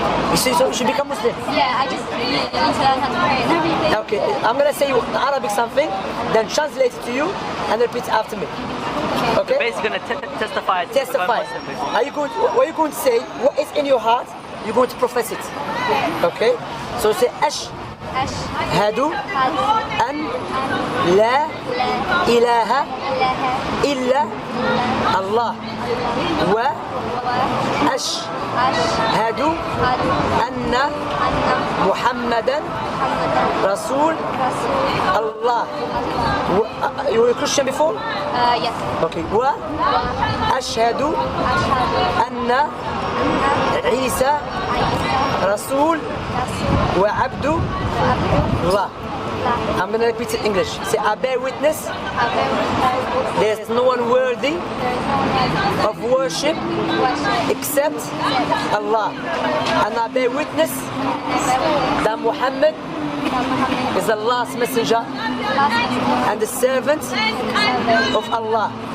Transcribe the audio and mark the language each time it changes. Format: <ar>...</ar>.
<en>You see, so you should become Muslim. Yeah, I just need to learn how to pray and everything. Okay, I'm gonna say in Arabic something, then translate it to you and repeat it after me. Okay? Basically gonna testify. Testify. What are you going to say? What is in your heart? You're going to profess it. Okay? So say</en> <ar>أشهد أن لا إله إلا الله وأشهد أن محمدا رسول الله.</ar> <en>You were a Christian before? Yes. Okay.</en> <ar>وأشهد أن عيسى رسول وعبد الله.</ar> <en>I'm going to repeat it in English. Say, I bear witness there is no one worthy of worship except Allah. And I bear witness that Muhammad is the last messenger and the servant of Allah.</en>